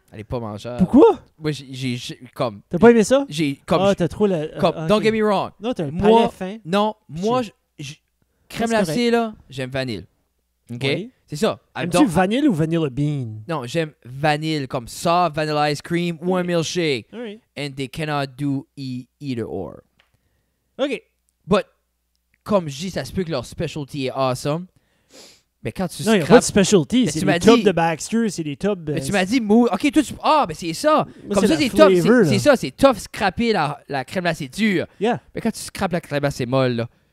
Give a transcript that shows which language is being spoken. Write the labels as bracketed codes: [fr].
[fr] Elle est pas mangère. Pourquoi? Moi, j'ai comme... T'as pas aimé ça? T'as trop la... [en] Don't get me wrong. [fr] Non, t'as le palais fin. Non, moi, crème glacée, là, j'aime vanille. OK? Oui. C'est ça. Aimes-tu vanille ou vanilla bean? Non, j'aime vanille, comme [en] soft vanilla ice cream [fr] ou un milkshake. [en] Right. And they cannot do either or. OK. [fr] But, comme je dis, ça se peut que leur specialty est awesome. Mais quand tu non, il n'y a pas de specialty. C'est des tubs de Baxter, c'est des tubs... Mais tu m'as dit, OK, toi, ben c'est ça. Moi, comme ça, c'est tough. C'est ça, c'est tough scraper la crème glacée dure. [en] Yeah. [fr] Mais quand tu scrapes la crème glacée molle, là...